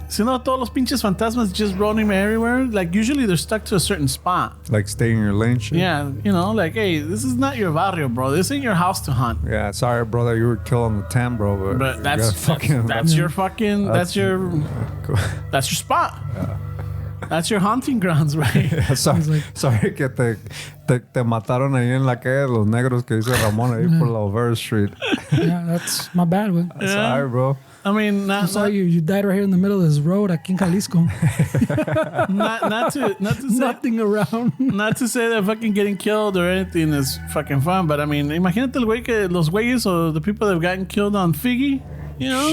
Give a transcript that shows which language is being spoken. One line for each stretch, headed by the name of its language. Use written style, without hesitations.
Spanish: Si no, todos los pinches fantasmas
English: just roaming everywhere. Like, usually they're stuck to a certain spot. Like stay in your lane shit. Yeah, like, hey, this is not your barrio, bro. This ain't your house to hunt. Yeah, sorry, bro, that you were killed on the 10, bro. But you that's gotta your fucking that's your spot. That's your hunting grounds, right? Sorry
Spanish: que te mataron ahí en la calle los negros que dice Ramon ahí por la Over Street.
English: Yeah, that's my bad one. Sorry, bro. I mean, I'm sorry you died right here in the middle of this road
Spanish: aquí en Jalisco.
English: not to say, Nothing around. not to say that fucking getting killed or anything is fucking fun, but I mean,
Spanish: imagínate el güey que los güeyes
English: or the people that have gotten killed on Figgy, you know?